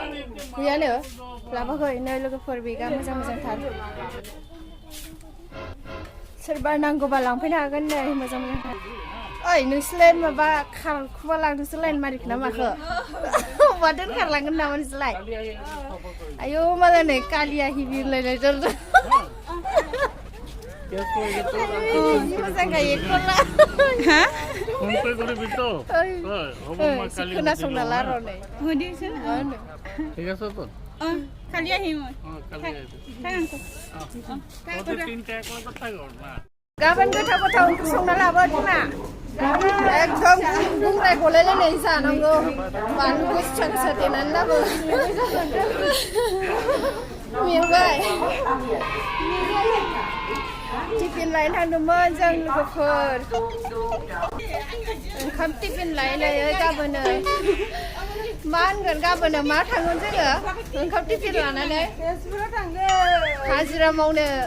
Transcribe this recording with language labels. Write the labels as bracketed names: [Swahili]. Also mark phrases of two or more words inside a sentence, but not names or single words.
[Bodo] गैयानो लाबोखै नै लोगोफोर बेगा मोजां मोजांथार सोरबा नांगौबा लांफैनो हागोन नै मोजां मोजां ओइ नोंसोरलाय माबा खारखुबा लांदोंसो लाइन मारिखो ना माखो अबा दोनखारलांगोन नामा नोंसोरलाय आयौ मालाय नै कालिया हिबिलायनाय जादों मोजां गायो कला [Assamese] হ্যাঁ [Bodo] खोनासंना ला र' नै [Assamese] হদিছে ঠিক আছে তো কালি আহিম [Bodo] गाबोन गोथाव गोथाव ओंख्रि संना लाबो बिमा एकदम बुंराय गलायलायनाय जानांगौ बानलु गोसा गोसा देनानै लाबो मेंबाय टिफिन लायनो थांदोंमोन जों लोगोफोर ओंखाम टिफिन लायै गाबोनो मा होनगोन गाबोनो मा थांगोन जोङो ओंखाम टिफिन लानानै हाजिरा मावनो